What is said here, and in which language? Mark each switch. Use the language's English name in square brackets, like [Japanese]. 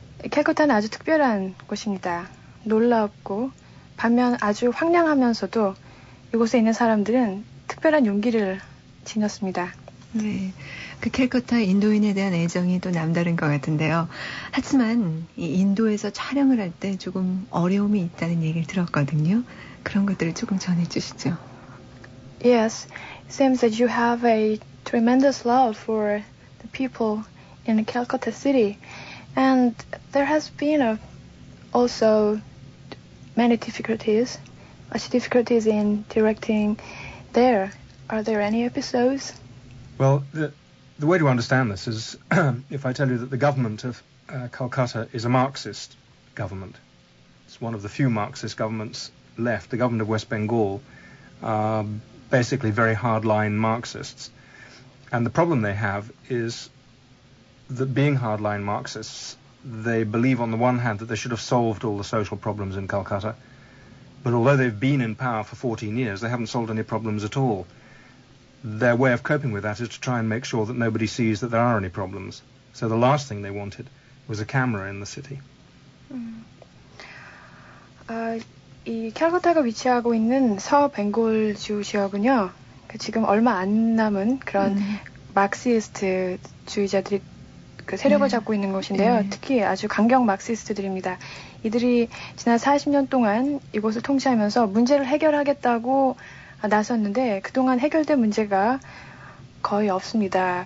[Korean] 캘커타는 아주 특별한 곳입니다. 놀랍고 반면 아주 황량하면서도 이곳에 있는 사람들은 특별한 용기를 지녔습니다. 네. 그 캘커타 인도인에 대한 애정이 또 남다른 것 같은데요. 하지만 이 인도에서 촬영을 할 때 조금 어려움이 있다는 얘기를 들었거든요. 그런 것들을 조금 전해주시죠. [English] Yes, seems that you have a tremendous love for the people in Calcutta city. And there has been also many difficulties, much difficulties in directing there. Are there any episodes? Well, The way to understand this is if I tell you that the government of Calcutta is a Marxist government. It's one of the few Marxist governments left. The government of West Bengal are basically very hardline Marxists. And the problem they have is that being hardline Marxists, they believe on the one hand that they should have solved all the social problems in Calcutta. But although they've been in power for 14 years, they haven't solved any problems at all. Their way of coping with that is to try and make sure that nobody sees that there are any problems. So the last thing they wanted was a camera in the city. [Korean] 이 캘커타가 위치하고 있는 서벵골주 지역은요, 그 지금 얼마 안 남은 그런 마르크시스트 주의자들이 그 세력을 잡고 있는 곳인데요. 특히 아주 강경 마르크시스트들입니다. 이들이 지난 40년 동안 이곳을 통치하면서 문제를 해결하겠다고 나섰는데 그동안 해결된 문제가 거의 없습니다.